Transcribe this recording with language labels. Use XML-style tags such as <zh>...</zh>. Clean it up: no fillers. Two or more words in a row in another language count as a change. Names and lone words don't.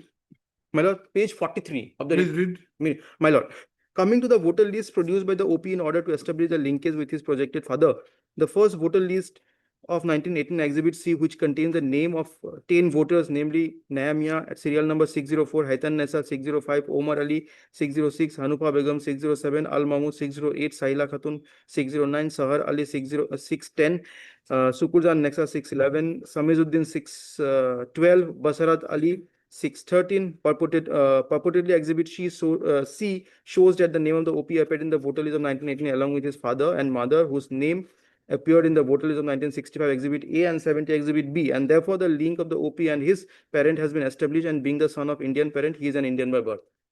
<en>My lord, page 43 of the Please read. My lord, coming to the voter list produced by the OP in order to establish the linkage with his projected father, the first voter list of 1918 Exhibit C, which contains the name of 10 voters, namely Nayamia at serial number 604, Haitan Nessa 605, Omar Ali 606, Hanufa Begum 607, Al Mahmood 608, Sahila Khatun 609, Sahar Ali 610, Sukurjan Nexa 611, Samizuddin 612, Basarat Ali 613 purportedly exhibit C shows that the name of the OP appeared in the voter list of 1918 along with his father and mother, whose name appeared in the voter list of 1965 exhibit A and 70 exhibit B, and therefore the link of the OP and his parent has been established, and being the son of Indian parent, he is an Indian by birth.</en>